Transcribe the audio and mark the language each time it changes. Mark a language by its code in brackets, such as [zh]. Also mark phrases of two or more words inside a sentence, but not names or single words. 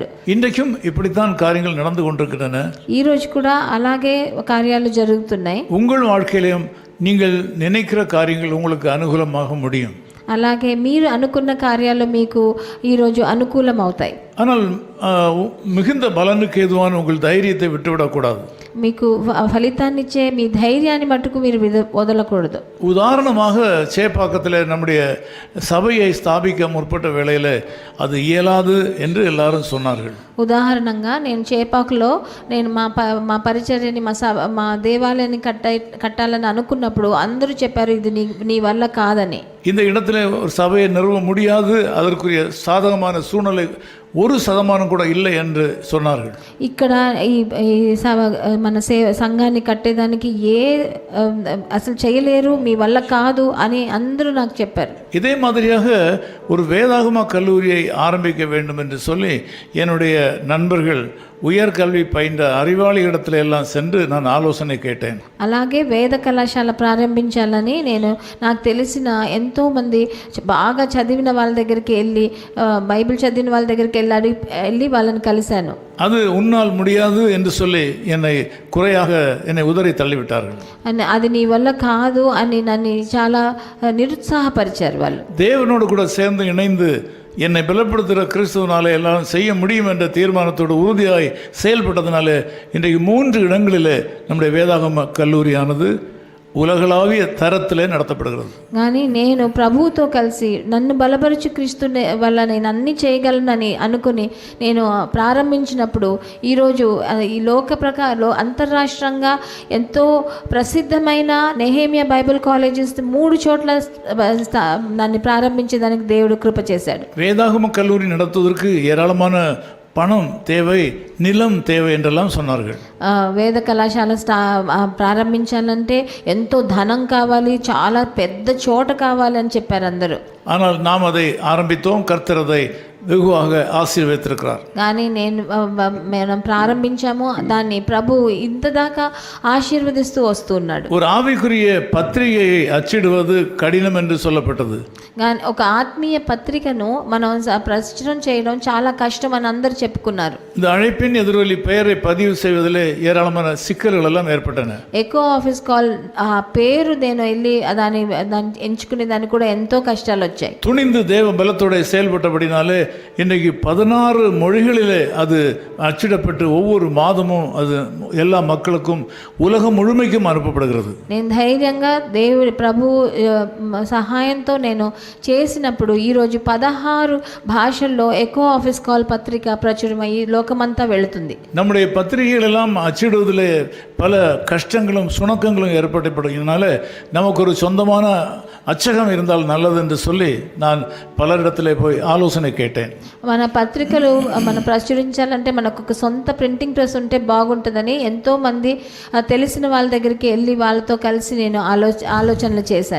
[ta] இன்றைக்கும் இப்படித்தான் காரியங்கள் நடந்து கொண்டிருக்கின்றன. [te] ఈ రోజు కూడా అలాగే కార్యాలు జరుగుతున్నాయి. [ta] உங்கள் வாழ்க்கையிலும் நீங்கள் நினைக்கிற காரியங்கள் உங்களுக்கு அனுகூலமாக முடியும். [te] అలాగే మీరు అనుకున్న కార్యాలు మీకు ఈరోజు అనుకూలం అవుతాయి. [ta] ஆனால் மிகுந்த பலனுக்கு ஏதுவான உங்கள் தைரியத்தை விட்டுவிடக்கூடாது. [te] మీకు ఫలితాన్నిచ్చే మీ ధైర్యాన్ని మట్టుకు మీరు వదలకూడదు. [ta] உதாரணமாக சேப்பாக்கத்தில் நம்முடைய சபையை ஸ்தாபிக்க முற்பட்ட வேளையில் அது இயலாது என்று எல்லாரும் சொன்னார்கள். [te] ఉదాహరణంగా నేను చేపాకులో నేను మా పరిచర్యని మా దేవాలయాన్ని కట్టాలని అనుకున్నప్పుడు అందరూ చెప్పారు ఇది నీ వల్ల కాదని. [ta] இந்த இடத்துல ஒரு சபையை நிறுவ முடியாது, அதற்குரிய சாதகமான சூழ்நிலை 1% கூட இல்லை என்று சொன்னார்கள். [te] ఇక్కడ మన సంఘాన్ని కట్టేదానికి అసలు చేయలేరు, మీ వల్ల కాదు అని అందరూ నాకు చెప్పారు. [ta] இதே மாதிரியாக ஒரு வேதாகம கல்லூரியை ஆரம்பிக்க வேண்டும் என்று சொல்லி என்னுடைய நண்பர்கள் உயர்கல்வி பயின்ற அறிவாளி இடத்துல எல்லாம் சென்று நான் ஆலோசனை கேட்டேன். [te] అలాగే వేద కళాశాల ప్రారంభించాలని నేను నాకు తెలిసిన ఎంతోమంది బాగా చదివిన వాళ్ళ దగ్గరికి వెళ్ళి బైబిల్ చదివిన వాళ్ళ దగ్గరికి వెళ్ళి వాళ్ళని కలిశాను. [ta] அது உன்னால் முடியாது என்று சொல்லி என்னை உதறி தள்ளிவிட்டார்கள். [te] అది నీ వల్ల కాదు అని నన్ను చాలా నిరుత్సాహపరిచారు వాళ్ళు. [ta] தேவனோடு கூட சேர்ந்து இணைந்து என்னை பலப்படுத்துகிற கிறிஸ்துவனாலே எல்லாம் செய்ய முடியும் என்ற தீர்மானத்தோடு உறுதியாய் செயல்பட்டதுனால இன்றைக்கு 3 இடங்களில் நம்முடைய வேதாகம கல்லூரியானது உலகளாவிய தரத்திலே நடத்தப்படுகிறது. [te] కానీ నేను ప్రభువుతో కలిసి నన్ను బలపరచు క్రీస్తు వల్ల నేను అన్ని చేయగలనని అనుకుని నేను ప్రారంభించినప్పుడు ఈరోజు ఈ లోక ప్రకారంలో అంతర్రాష్ట్రంగా ఎంతో ప్రసిద్ధమైన నెహేమియా బైబిల్ కాలేజెస్ 3 చోట్ల దాన్ని ప్రారంభించేదానికి దేవుడు కృప చేశాడు. [ta] வேதாகம கல்லூரி நடத்துவதற்கு ஏராளமான பணம் தேவை, நிலம் தேவை என்றெல்லாம் சொன்னார்கள். [te] వేద కళాశాల ప్రారంభించాలంటే ఎంతో ధనం కావాలి, చాలా పెద్ద చోట కావాలి అని చెప్పారు అందరూ. [ta] ஆனால் நாம் அதை ஆரம்பித்தோம். கர்த்தர் அதை வெகுவாக ஆசீர்வதித்திருக்கிறார். [te] కానీ మనం ప్రారంభించాము, దాన్ని ప్రభు ఇంత దాకా ఆశీర్వదిస్తూ వస్తున్నాడు. [ta] ஒரு ஆவிக்குரிய பத்திரிகையை அச்சிடுவது கடினம் என்று சொல்லப்பட்டது. [te] కానీ ఒక ఆత్మీయ పత్రికను మనం ప్రచురణ చేయడం చాలా కష్టం అని అందరు చెప్పుకున్నారు. [ta] இந்த அழைப்பின் எதிரொலி பெயரை பதிவு செய்வதிலே ஏராளமான சிக்கல்கள் எல்லாம் ஏற்பட்டன. [te] ఎకో ఆఫీస్ కాల్ ఆ పేరు నేను వెళ్ళి దాన్ని ఎంచుకునే దానికి కూడా ఎంతో కష్టాలు వచ్చాయి. [ta] துணிந்து தேவ பலத்தோட செயல்பட்டபடினாலே இன்றைக்கு 16 மொழிகளிலே அது அச்சிடப்பட்டு ஒவ்வொரு மாதமும் அது எல்லா மக்களுக்கும் உலகம் முழுமைக்கும் அனுப்பப்படுகிறது. [te] నేను ధైర్యంగా దేవుడి ప్రభు సహాయంతో నేను చేసినప్పుడు ఈరోజు 16 భాషల్లో ఎకో ఆఫీస్ కాల్ పత్రిక ప్రచురమయ్యి లోకమంతా వెళుతుంది. [ta] நம்முடைய பத்திரிகைகள் எல்லாம் அச்சிடுவதிலே பல கஷ்டங்களும் சுணக்கங்களும் ஏற்பட்டபடினால நமக்கு ஒரு சொந்தமான அச்சகம் இருந்தால் நல்லது என்று சொல்லி நான் பலரிடத்திலே போய் ஆலோசனை கேட்டேன். [te] మన పత్రికలు మనం ప్రచురించాలంటే మనకు ఒక సొంత [en] printing press [te] ఉంటే బాగుంటుందని ఎంతో మంది తెలిసిన వాళ్ళ దగ్గరికి వెళ్ళి వాళ్ళతో కలిసి నేను ఆలోచనలు చేశాను.